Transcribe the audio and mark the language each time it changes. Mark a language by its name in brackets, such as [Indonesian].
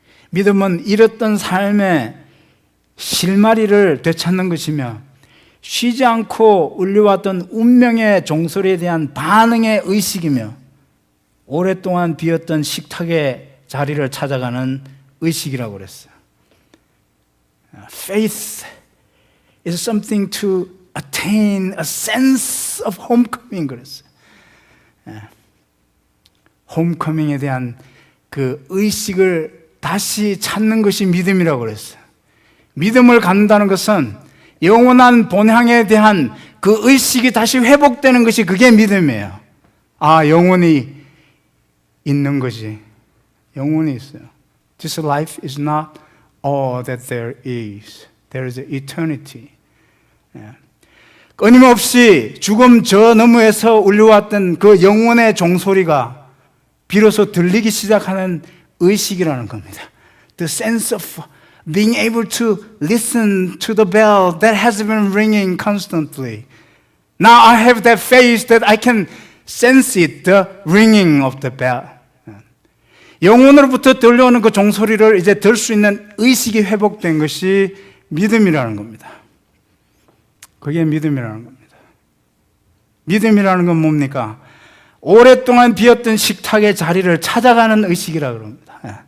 [Korean] 믿음은 잃었던 삶의 실마리를 되찾는 것이며, 쉬지 않고 울려왔던 운명의 종소리에 대한 반응의 의식이며, 오랫동안 비었던 식탁의 자리를 찾아가는 의식이라고 그랬어요. [English] Faith is something to attain a sense of homecoming [Korean] 그랬어요. 홈커밍에 대한 그 의식을 다시 찾는 것이 믿음이라고 그랬어요. 믿음을 갖는다는 것은 영원한 본향에 대한 그 의식이 다시 회복되는 것이 그게 믿음이에요. 아, 영혼이 있는 것이, 영혼이 있어요. [English] This life is not all that there is. There is eternity. [Korean] 끊임없이 죽음 저 너머에서 울려왔던 그 영혼의 종소리가 비로소 들리기 시작하는 의식이라는 겁니다. [English] The sense of being able to listen to the bell that has been ringing constantly. Now I have that faith that I can sense it, the ringing of the bell. [Korean] 영혼으로부터 들려오는 그 종소리를 이제 들 수 있는 의식이 회복된 것이 믿음이라는 겁니다. 그게 믿음이라는 겁니다. 믿음이라는 건 뭡니까? 오랫동안 비었던 식탁의 자리를 찾아가는 의식이라고 합니다.